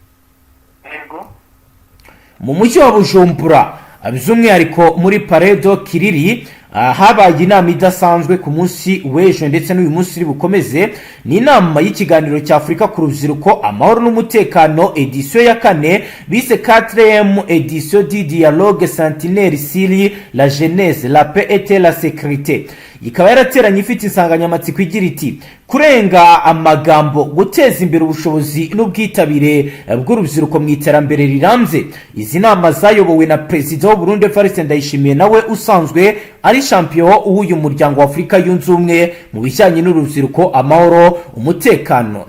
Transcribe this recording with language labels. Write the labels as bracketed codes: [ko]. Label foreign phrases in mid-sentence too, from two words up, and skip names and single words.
[rw] Mu mujyi wa Bujumbura by'umwihariko muri Paredo Kiriri habaye inama idasanzwe ku munsi w'ejo ndetse n'uyu munsi uri bukomeze. Ni inama y'ikiganiro cya Afurika ku rubyiruko, amahoro n'umutekano, edition ya 4 bise [fr] 4e edition du dialogue centenaire sur la jeunesse, la paix et la sécurité. [rw] Ikaba yarateranye ifite insanganyamatsiko igira iti kurenga amagambo, guteza imbere ubushobozi n'ubwitabire bw'urubyiruko mu iterambere rirambye. Izi nama zayobowe na Perezida w'u Burundi Evariste Ndayishimiye nawe usanzwe ari champion w'uyu muryango wa Afurika yunze ubumwe mu bijyanye n'urubyiruko, amahoro, umutekano.